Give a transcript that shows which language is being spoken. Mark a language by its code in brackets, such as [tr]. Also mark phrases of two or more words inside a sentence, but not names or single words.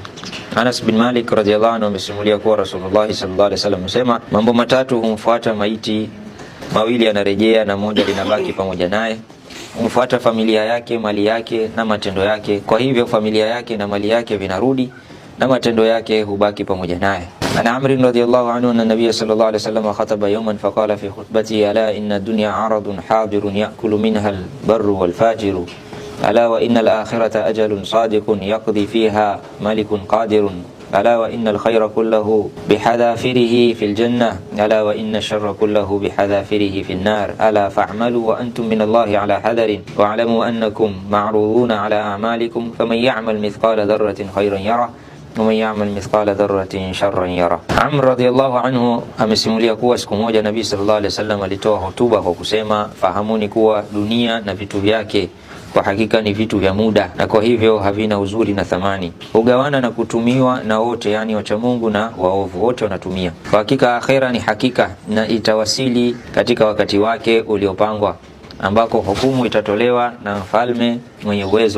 [sw] Anas bin Malik [ar] رضي الله عنه [sw] amesimulia kuwa Rasulullah [ar] صلى الله عليه وسلم [sw] amesema, mambo matatu humfuata maiti, mawili yanarejea na moja linabaki pamoja naye. Humfuata familia yake, mali yake na matendo yake. Kwa hivyo familia yake na mali yake vinarudi na matendo yake hubaki pamoja naye. [ar] عن عمرو رضي الله عنه أن النبي صلى الله عليه وسلم خطب يوما فقال في خطبته: ألا إن الدنيا عرض حاضر يأكل منها البر والفاجر، ألا وإن الآخرة أجل صادق يقضي فيها ملك قادر، ألا وإن الخير كله بحذافره في الجنة، ألا وإن الشر كله بحذافره في النار، ألا فاعملوا وأنتم من الله على حذر، واعلموا أنكم معروضون على أعمالكم، فمن يعمل مثقال ذرة خيرا يره ومن يعمل مثقال ذرة شرا يره. [sw] Amr [ar] رضي الله عنه [sw] amesimulia kuwa siku moja Nabii [ar] صلى الله عليه وسلم [sw] alitoa hotuba kwa kusema, fahamuni kuwa dunia na vitu vyake kwa hakika ni vitu vya muda, na kwa hivyo havina uzuri na thamani, hugawana na kutumiwa na wote, yani wacha Mungu na waovu wote wanatumia. Kwa hakika akhera ni hakika na itawasili katika wakati wake uliopangwa, ambako hukumu itatolewa na mfalme mwenye uwezo.